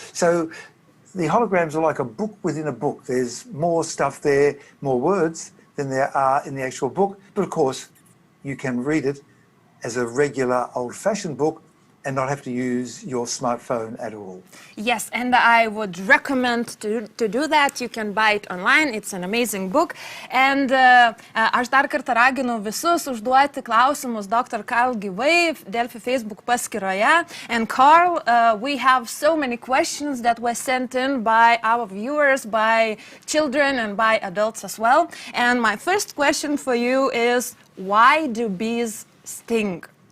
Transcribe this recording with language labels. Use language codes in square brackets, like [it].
[en] So the holograms are like a book within a book. There's more stuff there, more words than there are in the actual book. But of course, you can read it as a regular old-fashioned book and not have to use your smartphone at all. Yes, and I would recommend to do that. You can buy it online. It's an amazing book. And [lt] aš dar kartą raginu visus užduoti klausimus Dr. Karl gyvai Delfi Facebook paskyroje. [en] And Karl, we have so many questions that were sent in by our viewers, by children and by adults as well. And my first question for you is, why do bees sting?